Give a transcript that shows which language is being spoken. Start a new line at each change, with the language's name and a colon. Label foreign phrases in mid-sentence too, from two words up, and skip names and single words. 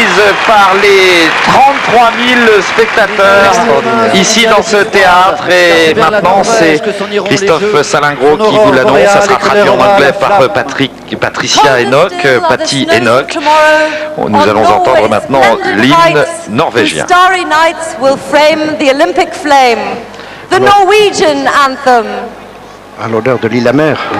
French: par les 33 000 spectateurs ici dans ce théâtre. Et maintenant, c'est Christophe Salingro qui vous l'annonce. Ça sera traduit en anglais par Patricia Enoch, Patty Enoch. Nous allons entendre maintenant l'hymne norvégien.
English: Starry nights will frame the Olympic flame. The Norwegian anthem.
French: À l'honneur de Lillehammer.